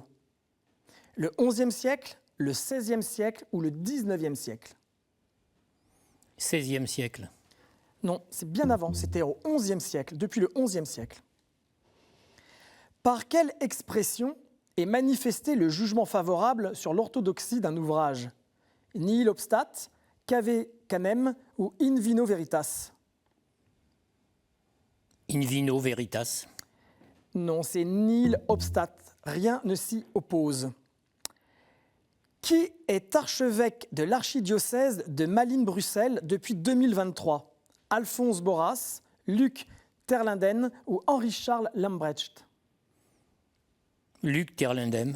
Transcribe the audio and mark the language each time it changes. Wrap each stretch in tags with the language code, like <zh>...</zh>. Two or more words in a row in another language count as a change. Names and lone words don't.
<fr>Le XIe siècle, le XVIe siècle ou le XIXe siècle? 16e siècle. Non, c'est bien avant, c'était au XIe siècle, depuis le XIe siècle. Par quelle expression est manifesté le jugement favorable sur l'orthodoxie d'un ouvrage?</fr> <la>Nihil obstat, cave canem ou in vino veritas? In vino veritas.</la> <fr>Non, c'est</fr> <la>nihil obstat,</la> <fr>rien ne s'y oppose. Qui est archevêque de l'archidiocèse de Malines-Bruxelles depuis 2023? Alphonse Borras, Luc Terlinden ou Henri-Charles Lambrecht? Luc Terlinden.</fr>